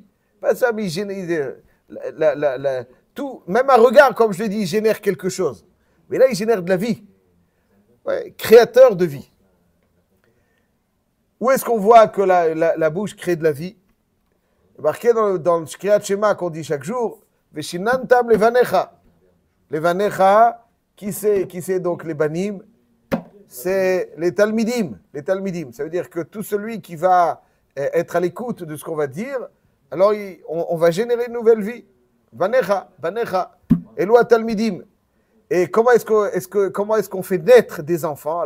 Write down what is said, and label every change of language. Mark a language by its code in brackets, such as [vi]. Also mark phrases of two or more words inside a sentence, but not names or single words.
[fr] Pas ça, mais ils génèrent... tout, même un regard, comme je l'ai dit, il génère quelque chose. Mais là, il génère de la vie. Ouais, créateur de vie. Où est-ce qu'on voit que la bouche crée de la vie? Marqué dans le Kriyat Shema qu'on dit chaque jour, [he] ושננתם לבניך. [fr] Levanecha, qui c'est donc les banim? C'est les talmidim. Les talmidim. Ça veut dire que tout celui qui va être à l'écoute de ce qu'on va dire, alors on va générer une nouvelle vie. [he] בניך, בניך, אלו תלמידים. [fr] Et comment est-ce qu'on fait naître des enfants?